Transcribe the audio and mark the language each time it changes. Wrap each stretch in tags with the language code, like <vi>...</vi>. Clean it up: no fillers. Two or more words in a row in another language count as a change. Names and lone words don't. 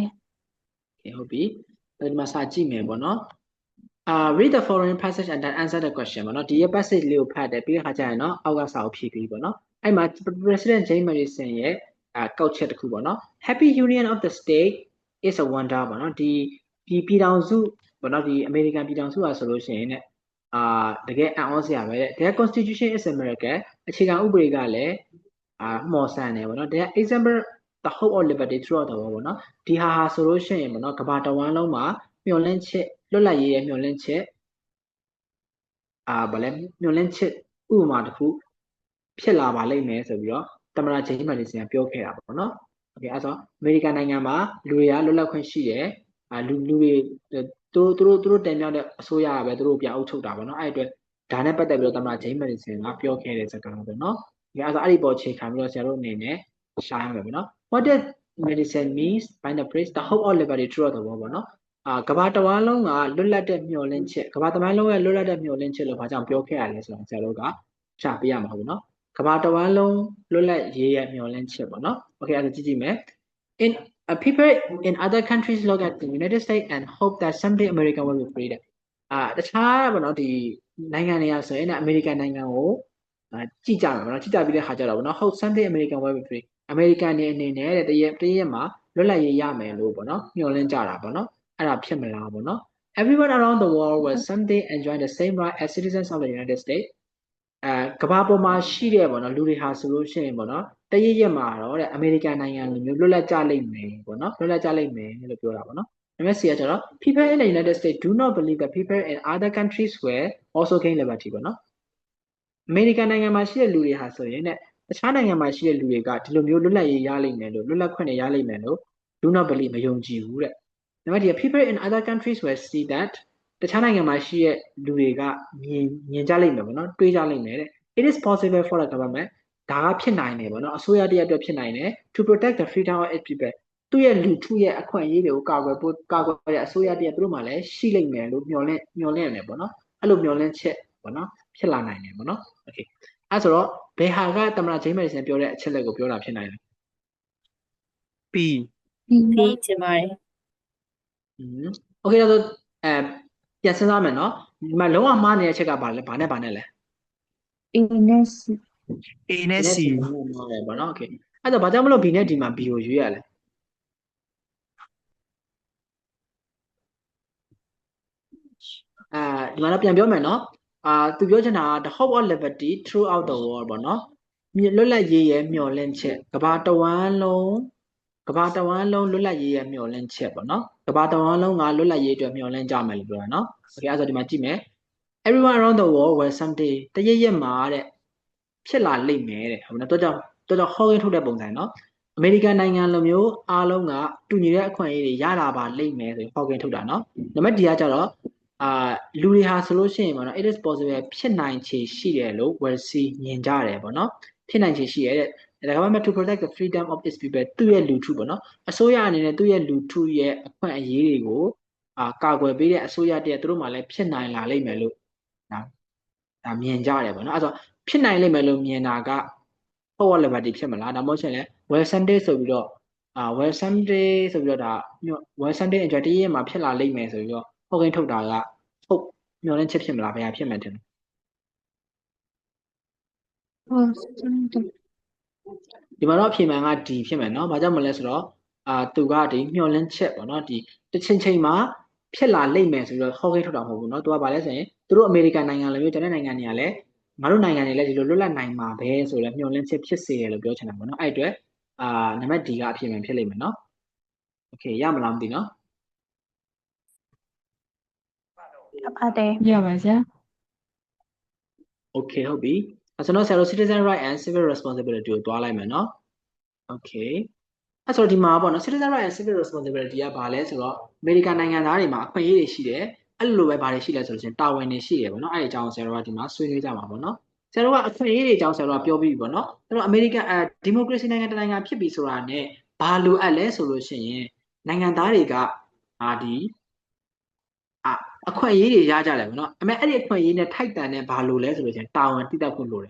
<my>ဟုတ်ပြီဒီမှာစာကြည့်မယ်ပေါ့နော်</my> <en>read the following passage and then answer the question</en> <my>ပေါ့နော်ဒီ passage လေးကိုဖတ်တယ်ပြီးတဲ့ခါကျရင်နော်အောက်ကစာကိုဖြည့်ပြီးပေါ့နော် အဲ့မှာ President James Madison ရဲ့ကောက်ချက်တစ်ခုပေါ့နော်</my> <en>Happy Union of the State is a wonder</en> <my>ပေါ့နော်ဒီပြည်ထောင်စု ပေါ့နော်ဒီ American ပြည်ထောင်စုอ่ะဆိုလို့ရှိရင်ねတကယ်အံ့ဩစရာပဲတဲ့</my> <en>Their Constitution is a miracle</en> <my>အခြေခံဥပဒေကလည်းမော်ဆန်တယ်ပေါ့နော်</my> <en>Their example the hope of liberty throughout the world</en> <my>ပေါ့နော်ဒီဟာဆိုလို့ရှိရင်ပေါ့နော်ကမ္ဘာတစ်ဝန်းလုံးမှာမျှော်လင့်ချက်လွတ်လပ်ရေးရဲ့မျှော်လင့်ချက်ဗာလဲမျှော်လင့်ချက်ဥပမာတစ်ခုဖြစ်လာပါလိမ့်မယ်ဆိုပြီးတော့သမ္မတ ဂျိမ်းမန်ဒီဆန်ကပြောခဲ့တာပေါ့နော်โอเคအဲ့ဆိုအမေရိကန်နိုင်ငံမှာလူတွေကလွတ်လပ်ခွင့်ရှိတယ်လူတွေသူတို့တင်မြှောက်တဲ့အစိုးရကပဲသူတို့ပြန်အုပ်ချုပ်တာပေါ့နော်အဲ့အတွက်ဒါနဲ့ပတ်သက်ပြီးတော့သမ္မတဂျိမ်းမန်ဒီဆန်ကပြောခဲ့တဲ့စကားပေါ့နော်ဒီအဲ့ဆိုအဲ့ဒီပေါ်ချိန်ခံပြီးတော့ဆရာတို့အနေနဲ့ရှားရမယ်ပေါ့နော်</my> <en>What does medicine means by the phrase the hope of liberty throughout the world</en> <my>ပေါ့နော်ကမ္ဘာတစ်ဝန်းလုံးကလွတ်လပ်တဲ့မျှော်လင့်ချက်ကမ္ဘာတစ်ဝန်းလုံးရဲ့လွတ်လပ်တဲ့မျှော်လင့်ချက်လို့ဘာကြောင့်ပြောခဲ့ရလဲ ဆိုတော့ဆရာတို့ကရှာပြရမှာဟုတ်နော်ကမ္ဘာတစ်ဝန်းလုံးလွတ်လပ်ရေးရဲ့မျှော်လင့်ချက်ပေါ့နော် Okay အဲ့ဒါကြည့်ကြည့်မယ်</my> <en>In people in other countries look at the United States and hope that someday America will be free</en> <my>တခြားပေါ့နော်ဒီနိုင်ငံတွေကဆိုရင်အမေရိကန်နိုင်ငံကိုကြည့်ကြမှာပေါ့နော်ကြည့်ကြပြီးတဲ့ခါကျတော့ပေါ့နော်ဟုတ်</my> <en>someday American will be free</en> <my>အမေရိကန်နေအနေနဲ့တ ရက်မှာလွတ်လပ်ရေးရမယ်လို့ပေါ့နော်မျှော်လင့်ကြတာပေါ့နော်အဲ့ဒါဖြစ်မလားပေါ့နော်</my> <en>everyone around the world will someday enjoy the same right as citizens of the United States</en> <my>ကမ္ဘာပေါ်မှာရှိတဲ့ပေါ့နော်လူတွေဟာဆိုလို့ရှိရင်ပေါ့နော်တရက်မှာတော့တဲ့အမေရိကန်နိုင်ငံ လိုမျိုးလွတ်လပ်ကြလိမ့်မယ်ပေါ့နော်လွတ်လပ်ကြလိမ့်မယ်လို့ပြောတာပေါ့နော် MSC ကကျတော့</my> <en>people in the United States do not believe that people in other countries will also gain liberty</en> <my>ပေါ့နော်အမေရိကန်နိုင်ငံမှာရှိတဲ့လူတွေ ဟာဆိုရင်တခြားနိုင်ငံမှာရှိတဲ့လူတွေကဒီလိုမျိုးလွတ်လပ်ရေးရလိမ့်မယ်လို့လွတ်လပ်ခွင့်ရလိမ့်မယ်လို့</my> <en>do not believe</en> <my>မယုံကြည်ဘူးတဲ့။ဒါပေမဲ့ဒီ</my> <en>people in other countries will see that</en> <my>တခြားနိုင်ငံမှာရှိတဲ့လူတွေကမြင်ကြလိမ့်မယ်ပေါ့နော်တွေးကြလိမ့်မယ်တဲ့</my> <en>It is possible for the government</en> <my>ဒါကဖြစ်နိုင်တယ်ပေါ့နော်အစိုးရတရက်အတွက်ဖြစ်နိုင်တယ်</my> <en>to protect the freedom of its people</en> <my>သူ့ရဲ့လူထုရဲ့အခွင့်အရေးတွေကိုကာကွယ်တဲ့အစိုးရတရက်သူတို့မှလည်းရှိလိမ့်မယ်လို့မျှော်လင့်ရတယ်ပေါ့နော်အဲ့လိုမျှော်လင့်ချက်ပေါ့နော်ဖြစ်လာနိုင်တယ်ပေါ့နော် Okay အဲ့ဆိုတော့ဘယ်ဟာကတမန်ဂျိမ်းမယ်ဆန်ပြောတဲ့အချက်လက်ကိုပြောတာဖြစ်နိုင်လဲ B ပြီး ချင်ပါတယ် Okay ဒါဆိုပြန်စဉ်းစားမယ်နော်ဒီမှာလုံးဝမှားနေတဲ့ချက်ကဘာလဲဘာနဲ့လဲ A နဲ့ C A နဲ့ C မှားတယ်ပေါ့နော် Okay အဲ့တော့ဘာကြောင့်မလို့ B နဲ့ D မှာ B ကိုရွေးရလဲဒီမှာတော့ပြန်ပြောမယ်နော်သူပြောချင်တာက</my> <en>the hope of liberty throughout the world</en> <my>ပေါ့နော်လွတ်လပ်ရေးရဲ့မျှော်လင့်ချက်ကမ္ဘာတဝန်းလုံးလွတ်လပ်ရေးရဲ့မျှော်လင့်ချက်ပေါ့နော်ကမ္ဘာတဝန်းလုံးကလွတ်လပ်ရေးအတွက် မျှော်လင့်ကြမယ်လို့ပြောတာနော် Okay အဲ့ဆိုဒီမှာကြည့်မယ်</my> <en>everyone around the world will someday</en> <my>တရက်မှာတဲ့ဖြစ်လာလိမ့်မယ်တဲ့ဟုတ်နော်တော့ကြောင့်ဟောင်းရင်းထုတ်တဲ့ပုံစံနော်အမေရိကန်နိုင်ငံလိုမျိုးအားလုံးကတူ ညီတဲ့အခွင့်အရေးတွေရလာပါလိမ့်မယ်ဆိုရင်ဟောင်းရင်းထုတ်တာနော်နံပါတ် D ကကြတော့လူတွေဟာဆိုလို့ရှိရင်ပေါ့နော်</my> <en>it is possible</en> <my>ဖြစ်နိုင်ခြေရှိတယ် လို့</my> <en>will see</en> <my>မြင်ကြတယ်ပေါ့နော်ဖြစ်နိုင်ခြေရှိရတဲ့</my> <en>the government to protect the freedom of its people</en> <my>သူ့ရဲ့လူထုပေါ့နော်အစိုးရအနေနဲ့သူ့ရဲ့လူထုရဲ့အခွင့်အရေးတွေကိုကာကွယ်ပေးတဲ့အစိုးရတည်းသူတို့မှလည်းဖြစ်နိုင်လာလိမ့်မယ်လို့ဒါမြင်ကြတယ်ပေါ့နော်အဲ့ဆိုဖြစ်နိုင်လိမ့်မယ်လို့မြင်တာက</my> <en>forward liberty</en> <my>ဖြစ်မလားဒါမှမဟုတ်ရှင်လဲ</my> <en>well someday</en> <my>ဆိုပြီးတော့</my> <en>well someday</en> <my>ဆိုပြီးတော့ဒါ</my> <en>well someday enjoy</en> <my>တရက်မှာဖြစ်လာလိမ့်မယ်ဆိုပြီးတော့ဟောကိန်းထုတ်တာကဟုတ်မျှော်လင့်ချက်ဖြစ်မလားဘယ်ဟာဖြစ်မှန်းထင်လဲ ဒီမှာတော့အဖြေမှန်က D ဖြစ်မယ်နော်။ဘာကြောင့်မလဲဆိုတော့သူကဒီမျှော်လင့်ချက်ပေါ့နော်ဒီတစ်ချိန်မှာဖြစ်လာလိမ့်မယ်ဆိုပြီးတော့ဟောကိန်းထုတ်တာမဟုတ်ဘူးနော်။သူကဘာလဲဆိုရင်သူတို့အမေရိကန်နိုင်ငံလိုမျိုးကျန်တဲ့နိုင်ငံတွေကလည်းငါတို့နိုင်ငံတွေလည်းဒီလိုလွတ်လပ်နိုင်မှာပဲဆိုလဲမျှော်လင့်ချက်ဖြစ်စေတယ်လို့ပြောချင်တာပေါ့နော်။အဲ့အတွက်နံပါတ် D ကအဖြေမှန်ဖြစ်လိမ့်မယ်နော်။ Okay ရမလားမသိနော် ပါတယ် ရပါဗျာ Okay ဟုတ်ပြီ။ကျွန်တော်ဆရာတို့</my> <en>citizen right and civil responsibility</en> <my>ကိုတွားလိုက်မယ်နော်။ Okay အဲ့ဆိုတော့ဒီမှာပေါ့နော်</my> <en>citizen right and civil responsibility</en> <my>ကဘာလဲဆိုတော့အမေရိကန်နိုင်ငံသားတွေမှာအခွင့်အရေးတွေရှိတယ်အဲ့လိုပဲဘာတွေရှိလဲဆိုလို့ချင်းတာဝန်တွေရှိတယ်ပေါ့နော်အဲ့ဒီအကြောင်းဆရာတို့ကဒီမှာဆွေးနွေးကြမှာပေါ့နော်ဆရာတို့ကအခွင့်အရေးတွေအကြောင်းဆရာတို့ကပြော ပြီးပြီပေါ့နော်အဲ့တော့အမေရိကန်ဒီမိုကရေစီနိုင်ငံတစ်နိုင်ငံဖြစ်ပြီဆိုတာနဲ့ဘာလိုအပ်လဲဆိုလို့ရှိရင်နိုင်ငံသားတွေကဒီအခွင့်အရေးတွေရကြတယ်ပေါ့နော်အမေအဲ့ဒီအခွင့်အရေးနဲ့ထိုက်တန်တဲ့ဘာလိုလဲဆိုလို့ချင်းတာဝန်တည်တတ်ဖို့လိုတယ်</my>